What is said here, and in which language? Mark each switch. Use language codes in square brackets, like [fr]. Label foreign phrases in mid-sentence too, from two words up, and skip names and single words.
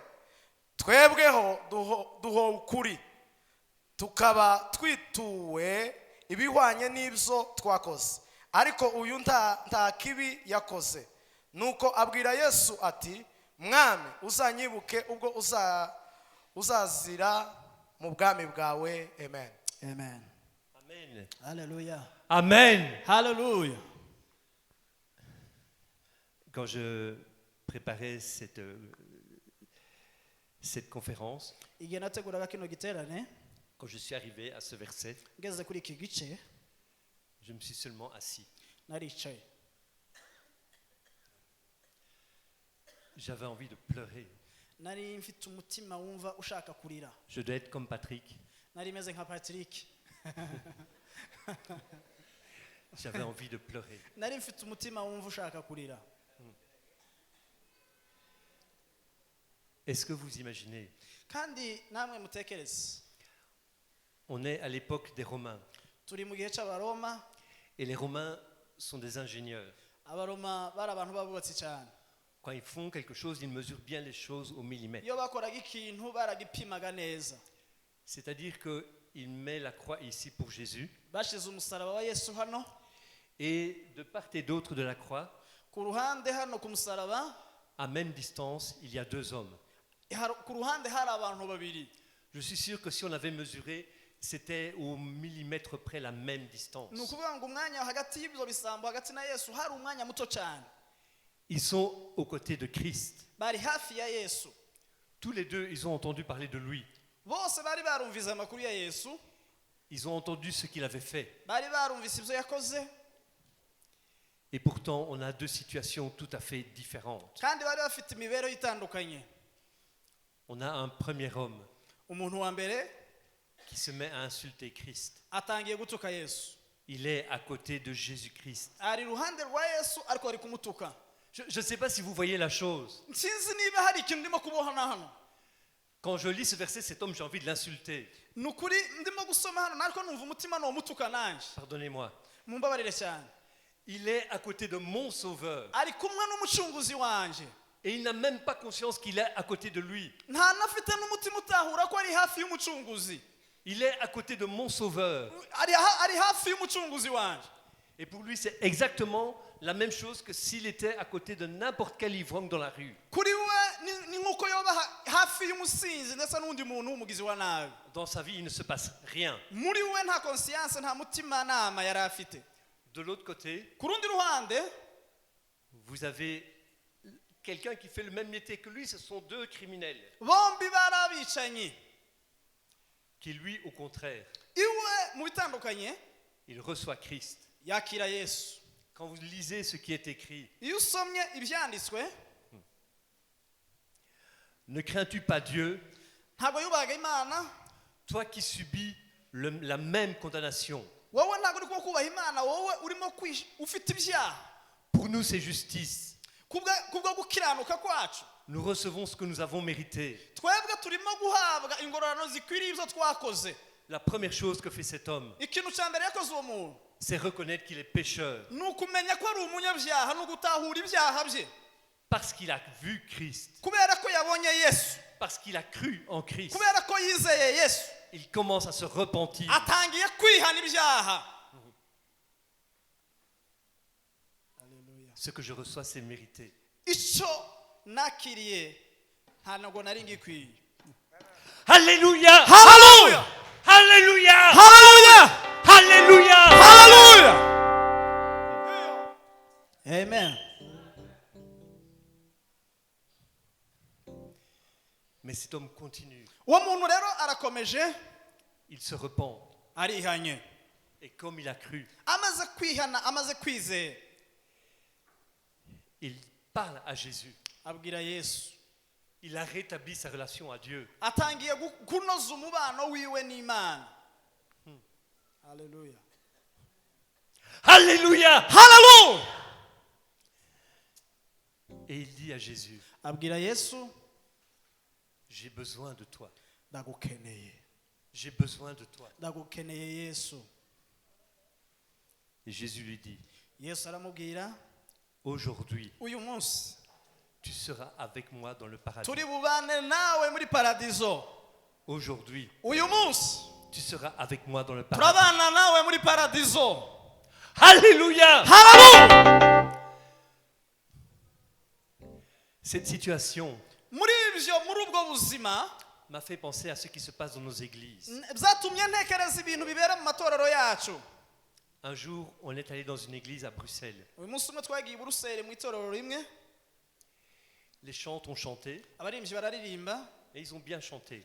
[rw] Twebweho duho ukuri, tukaba twituwe ibihwanye n'ibyo twakoze, ariko uyu nta kibi yakoze. Nuko abwira Yesu ati, mwami uzanyibuke ubwo uzazira mu bwami bwawe. Amen. Amen. Amen. Hallelujah. Amen. Hallelujah. [fr] Quand je préparais cette conférence, [rw] Igihe nateguraga kino giterane, [fr] quand je suis arrivé à ce verset, [rw] ngeze kuri iki gice, [fr] je me suis seulement assis. [rw] naricaye. [fr] J'avais envie de pleurer. [rw] Nari mfite umutima wumva ushaka kurira. [fr] Je dois être comme Patrick. [rw] Nari meze nka Patrick. [fr] J'avais envie de pleurer. [rw] Nari mfite umutima wumva ushaka kurira. [fr] Est-ce que vous imaginez? [rw] Kandi namwe mutekereze, [fr] On est à l'époque des Romains. [rw] turi mu gihe cy'Abaroma. [fr] Et les Romains sont des ingénieurs. [rw] Abaroma bari abantu babubatsi cyane. [fr] Quand ils font quelque chose, ils mesurent bien les choses au millimètre. [rw] Iyo bakoraga ikintu baragipimaga neza. [fr] C'est-à-dire qu'il met la croix ici pour Jésus. [rw] Bashize umusaraba wa Yesu hano, [fr] Et de part et d'autre de la croix, [rw] ku ruhande hano ku musaraba [fr] À même distance, il y a 2 hommes. [rw] ku ruhande hari abantu babiri. [fr] Je suis sûr que si on avait mesuré, c'était au millimètre près la même distance. [rw] Ni ukuvuga ngo umwanya hagati y'ibyo bisambo hagati na Yesu hari umwanya muto cyane. [fr] Ils sont aux côtés de Christ. [rw] Bari hafi ya Yesu. [fr] Tous les deux, ils ont entendu parler de lui. [rw] Bose bari barumvise amakuru ya Yesu. [fr] Ils ont entendu ce qu'il avait fait. [rw] Bari barumvise ibyo yakoze. [fr] Et pourtant, on a 2 situations tout à fait différentes. [rw] Kandi bari bafite imibereho itandukanye. [fr] On a un premier homme [rw] Umuntu wa mbere [fr] qui se met à insulter Christ. [rw] atangiye gutuka Yesu. [fr] Il est à côté de Jésus-Christ. [rw] Ari ruhande rwa Yesu ariko ari kumutuka. [fr] Je ne sais pas si vous voyez la chose. [rw] Sinzi niba hari ikintu ndimo kubohana hano. [fr] Quand je lis ce verset, cet homme, j'ai envie de l'insulter. [rw] Nukuri ndimo gusoma hano nariko numva umutima no mutuka nanje. [fr] Pardonnez-moi. [rw] Mumbabarire cyane. [fr] Il est à côté de mon sauveur. [rw] Ari kumwe n'umucunguzi wanje. [fr] Et il n'a même pas conscience qu'il est à côté de lui. [rw] Nta nafite n'umutima utahura ko ari hafi y'umucunguzi. [fr] Il est à côté de mon sauveur. [rw] Ari hafi y'umucunguzi wanje. [fr] Et pour lui, c'est exactement la même chose que s'il était à côté de n'importe quel ivrogne dans la rue. [rw] Kuri we ni nkuko yoba hafi y'umusinzi ndetse n'undi muntu w'umugizi wa nabi. [fr] Dans sa vie, il ne se passe rien. [rw] Muri we nta conscience nta mutima nama yari afite. [fr] De l'autre côté, [rw] Ku rundi ruhande [fr] vous avez quelqu'un qui fait le même métier que lui, ce sont 2 criminels. [rw] bombi bari abicanyi. [fr] Qui lui, au contraire, [rw] Iwe mu bitandukanye [fr] il reçoit Christ. [rw] yakira Yesu. [fr] Quand vous lisez ce qui est écrit, [rw] Iyo usomye ibyanditswe [fr] ne crains-tu pas Dieu, [rw] ntabwo yubahaga Imana. [fr] toi qui subis la même condamnation? [rw] Wowe ntabwo uri kubaha Imana, wowe urimo ufite ibyaha. [fr] Pour nous, c'est justice. [rw] Kubwo gukiranuka kwacu [fr] Nous recevons ce que nous avons mérité. [rw] twebwe turimo guhabwa ingororano zikwiriye ibyo twakoze. [fr] La première chose que fait cet homme, [rw] Ikintu cya mbere yakoze uwo muntu [fr] c'est reconnaître qu'il est pécheur. [rw] ni ukumenya ko ari umunyabyaha no gutahura ibyaha bye. [fr] Parce qu'il a vu Christ. [rw] Kubera ko yabonye Yesu, [fr] Parce qu'il a cru en Christ. [rw] kubera ko yizeye Yesu, [fr] Il commence à se repentir. [rw] atangiye kwihana ibyaha. [fr] Ce que je reçois, c'est mérité. [rw] Icyo nakiriye ntabwo nari ngikwiye. [fr] Alléluia! [rw] Hallelujah! [fr] Alléluia! [rw] Hallelujah! [fr] Alléluia! [rw] Hallelujah! Amen. [fr] Mais cet homme continue. [rw] Uwo muntu rero arakomeje [fr] Il se repent. [rw] arihanye. [fr] Et comme il a cru, [rw] Amaze kwihana, amaze kwizera, [fr] il parle à Jésus. [rw] abwira Yesu. [fr] Il a rétabli sa relation à Dieu. [rw] Atangiye kunoza umubano wiwe n'Imana. Hallelujah. [fr] Alléluia! [rw] Hallelujah! [fr] Et il dit à Jésus, [rw] Abwira Yesu, [fr] j'ai besoin de toi. [rw] ndagukeneye. [fr] J'ai besoin de toi. [rw] Ndagukeneye Yesu. [fr] Et Jésus lui dit, [rw] Yesu aramubwira, [fr] aujourd'hui, [rw] uyu munsi [fr] tu seras avec moi dans le paradis. [rw] turi bubane nawe muri paradizo. [fr] Aujourd'hui, [rw] Uyu munsi [fr] tu seras avec moi dans le paradis. [rw] turabana nawe muri paradizo. [fr] Alléluia! [rw] Hallelujah! [fr] Cette situation [rw] Muri ubwo buzima [fr] m'a fait penser à ce qui se passe dans nos églises. [rw] byatumye ntekereza ibintu bibera mu matorero yacu. [fr] Un jour, on est allé dans une église à Bruxelles. [rw] Uyu munsi umwe twagiye i Buruseli mu itorero rimwe, [fr] Les chants ont chanté [rw] abaririmbyi bararirimba [fr] et ils ont bien chanté.